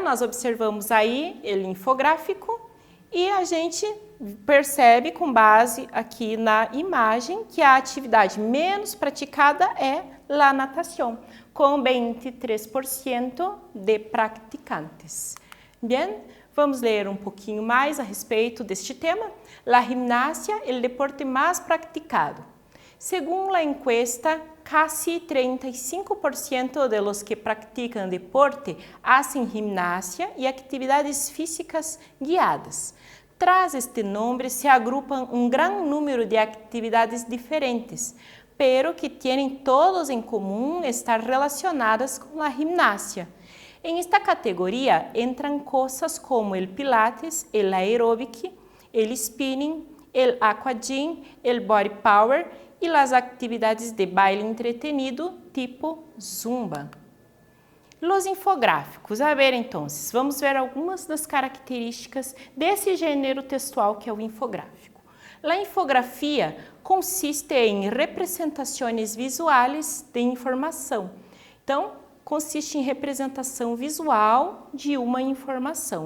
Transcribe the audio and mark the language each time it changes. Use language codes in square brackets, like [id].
[pt] Nós observamos aí o infográfico e a gente percebe com base aqui na imagem que a atividade menos praticada é a natação, com 23% de praticantes. Bem, vamos ler um pouquinho mais a respeito deste tema. [es] La gimnasia, el deporte [pt] mais praticado. [es] Según la encuesta, casi 35% de los que practican deporte hacen gimnasia y actividades físicas guiadas. Tras este nombre se agrupan un gran número de actividades diferentes, pero que tienen todos en común estar relacionadas con la gimnasia. En esta categoría entran cosas como el pilates, el aeróbic, el spinning, el aquagym, el body power [pt] e as atividades [es] de baile entretenido tipo zumba. Los infográficos. A ver, [pt] então, vamos ver algumas das características desse gênero textual que é o infográfico. A infografia consiste em representações visuais de informação. Então, consiste em representação visual de uma informação.